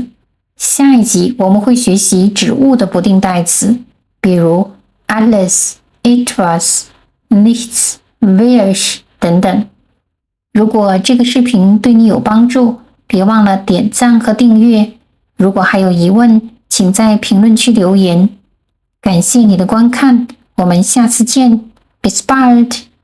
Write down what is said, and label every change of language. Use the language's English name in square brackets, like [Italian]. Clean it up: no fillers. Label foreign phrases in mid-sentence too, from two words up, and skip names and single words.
[Chinese] 下一集我们会学习指物的不定代词，比如 [German] alles、etwas、nichts、welch [Chinese] 等等。如果这个视频对你有帮助，别忘了点赞和订阅。如果还有疑问，请在评论区留言。感谢你的观看，我们下次见。 [German] Bis bald!